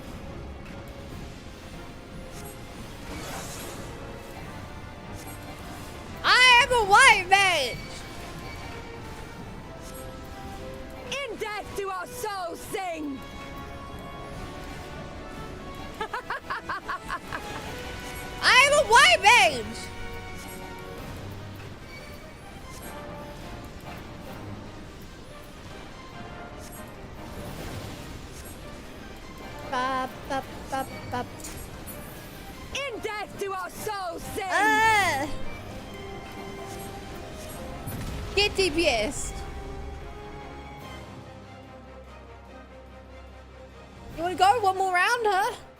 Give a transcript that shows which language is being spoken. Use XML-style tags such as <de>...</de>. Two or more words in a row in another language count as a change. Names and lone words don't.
<en>I am a white mage. In death do our souls sing! I am a white mage. Ba, ba, ba, ba. In death do our souls sing! Get DPS. You wanna go one more round, huh?</en>